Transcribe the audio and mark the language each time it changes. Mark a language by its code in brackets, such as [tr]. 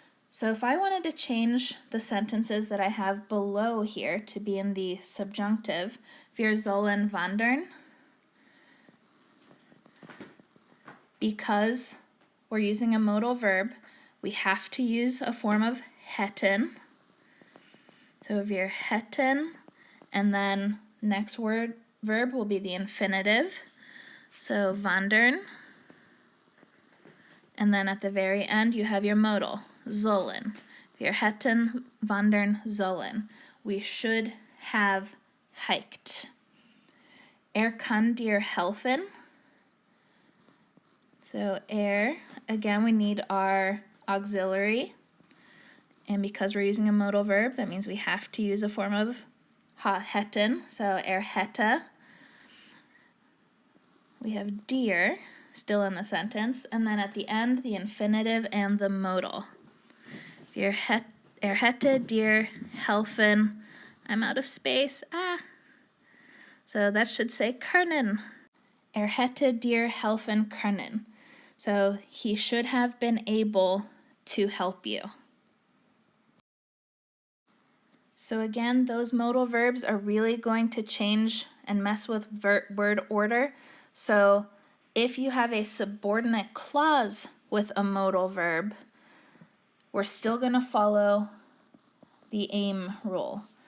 [en] So if I wanted to change the sentences that I have below here to be in the subjunctive, [de] wir sollen wandern, [en] because we're using a modal verb, we have to use a form of hätten. So [de] wir hätten, [en] and then next verb will be the infinitive. So wandern, and then at the very end you have your modal, sollen. [de] Wir hätten wandern sollen. [en] We should have hiked. [de] Kann dir helfen. [en] So again, we need our auxiliary. And because we're using a modal verb, that means we have to use a form of hätten. So hätte. We have dir still in the sentence. And then at the end, the infinitive and the modal. [de] Hätte dir helfen. [en] I'm out of space. So that should say können. [de] Hätte dir helfen können. [en] So he should have been able to help you. So again, those modal verbs are really going to change and mess with word order. So if you have a subordinate clause with a modal verb, we're still going to follow the aim rule.